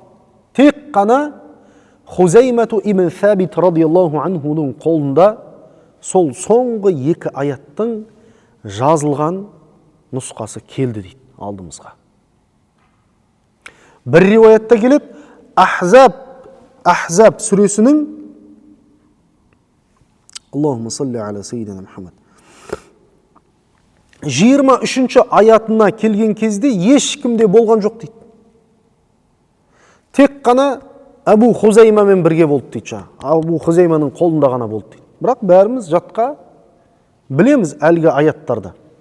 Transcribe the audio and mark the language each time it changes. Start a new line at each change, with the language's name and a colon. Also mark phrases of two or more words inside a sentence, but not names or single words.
Kazakh: Тек қана Хузаймату ибн Сәбит
Arabic: رضي الله عنه
Kazakh: қолында сол соңғы екі аяттың жазылған нұсқасы келді дейді алдымызға. Бір риуаятта келеді, Ахзаб сүресінің
Arabic: اللهم صل على سيدنا محمد
Kazakh: 23-ші аятына келген кезде ешкімде болған жоқ дейді. Тек қана Абу Хузаймамен бірге болды дейді. Абу Хузайманың қолында ғана болды дейді. Бірақ бәріміз жатқа білеміз әлгі аяттарды.